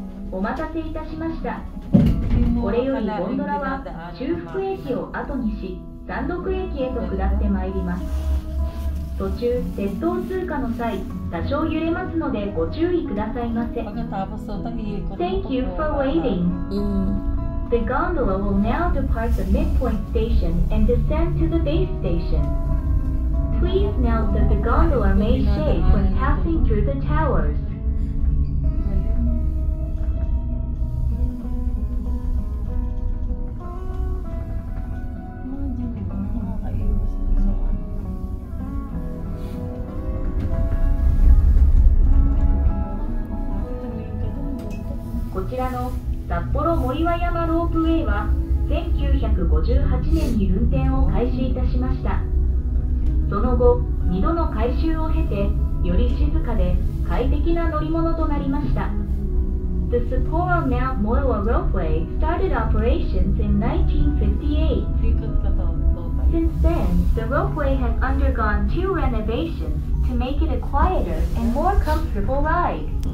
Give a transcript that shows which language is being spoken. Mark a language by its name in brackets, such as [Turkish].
[Japanese] お待たせいたしました。これよりゴンドラは中福駅を後にし、山麓駅へと下ってまいります。途中、鉄道通過の際、多少揺れますのでご注意くださいませ。 [English] Thank you for waiting. The gondola will now depart the midpoint station and descend to the base station. Please note that the gondola may shake when passing through the towers. This [Japanese] 札幌藻岩山ロープウェイは1958年に運転を開始いたしました。その後、2度の改修を経て、より静かで快適な乗り物となりました。 [English] The Sapporo Mount Moiwa Ropeway started operations in 1958. Since then, the ropeway has undergone 2 renovations to make it a quieter and more comfortable ride.